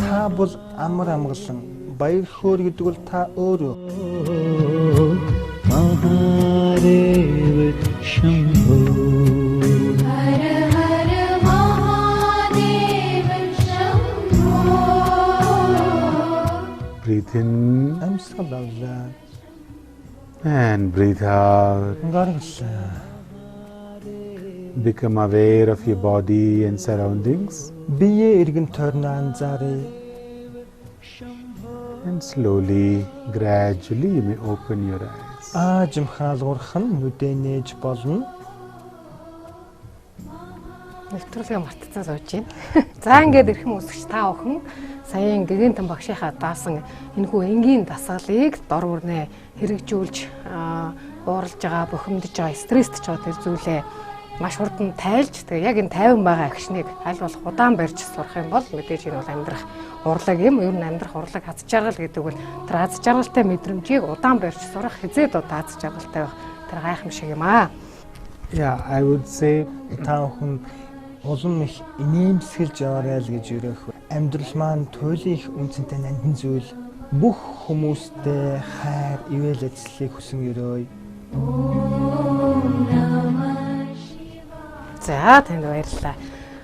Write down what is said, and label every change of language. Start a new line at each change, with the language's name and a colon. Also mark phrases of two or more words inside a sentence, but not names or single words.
Mongolian: бол амар амгалан баяр хөөр гэдэг бол та өөрөө.
Sanskrit: महादेव शंभो हर हर महादेव शंभो.
English: Breathe in
Mongolian: Амьсгал авлаа.
English: and breathe out.
Mongolian: Гаргалаа.
English: Become aware of your body and surroundings
Mongolian: Бие эргэн тойрноо анзааръя.
English: and slowly, gradually you may open your eyes.
Mongolian: Аажимхаалгуурах нь нүдээ нээж болно. Нэвтрүүлгээ мартцсан сууж байна. За ингээд эрхэм үсгч та бүхэн саяын гэгэнтэн багшийнхаа даасан энэхүү энгийн дасгалыг дор бүрнээ хэрэгжүүлж ууралж байгаа, бухимдаж байгаа, стресстэй байгаа тэр зүйлээ маш хурдан тайлж тэгээ яг энэ 50 байгаа агшныг аль болох удаан барьж сурах юм бол мэдээж энэ бол амьдрах урлаг юм. Ер нь амьдрах урлаг аз жаргал гэдэг бол тэр аз жаргалтай мэдрэмжийг удаан барьж сурах хизээд удаа аз жаргалтай байх тэр гайхамшиг юм аа.
English: Yeah, I would say
Mongolian: Та бүхэн улам их инээмсэглэж яваарай л гэж өрөөх. Амьдрал маань туйлын их үнцэнтэй нандин зүйл. Бүх хүмүүстэй хайр, ивэл ажиллахыг хүсэн өрөөе. За танд баярлалаа.